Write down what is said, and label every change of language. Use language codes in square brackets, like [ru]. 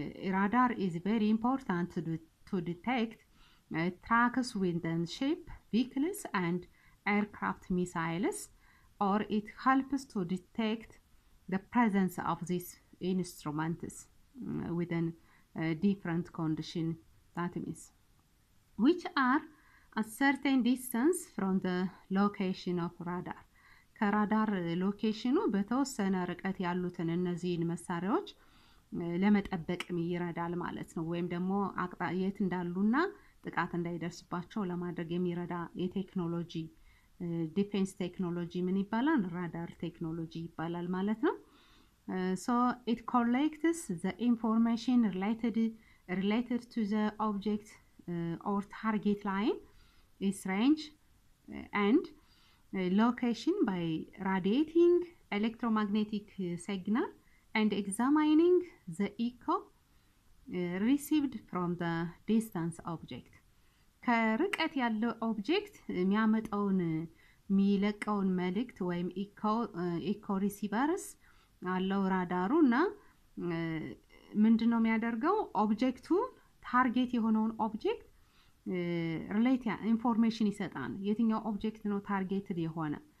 [en] radar is very important to detect tracks within ship, vehicles and aircraft missiles, or it helps to detect the presence of these instruments within different conditions, that means which are a certain distance from the location of radar. [am] ከራዳር ሎኬሽኑ በተወሰነ ርቀት ያሉትን እነዚህን መሳሪያዎች ለመጠበቅም ይረዳል ማለት ነው። ወይም ደግሞ የት እንዳሉና ጥቃት እንዳይደርስባቸው ለማድረግ የሚረዳ የቴክኖሎጂ ዲፌንስ ቴክኖሎጂ ምን ይባላል? ራዳር ቴክኖሎጂ ይባላል ማለት ነው። [en] so it collects the information related to the object or target line, its range and location by radiating electromagnetic signal and examining the echo received from the distance object. [am] ከርቀት ያለው ኦብጀክት የሚያመጣውን የሚለቀውን መልእክት ወይም ኢኮ ሪሲቨርስ አለው ራዳሩ እና ምንድነው የሚያደርገው? ኦብጀክቱ ታርጌት የሆነውን ኦብጀክት ሪሌት ኢንፎርሜሽን ይሰጣል። የትኛው ኦብጀክት ነው ታርጌትድ የሆነ?